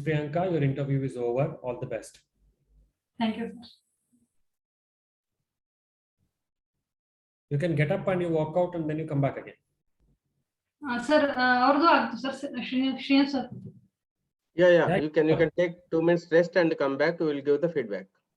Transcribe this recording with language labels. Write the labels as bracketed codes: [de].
[en] Priyanka, your interview is over. All the best. Thank you, sir. You can get up and you walk out and then you come back again. [kn] Sir, ಅವ್ರದ್ದು ಆಗ್ತು sir, Srinivas sir. [en] Yeah. You can take 2 minutes rest and come back. We will give the feedback.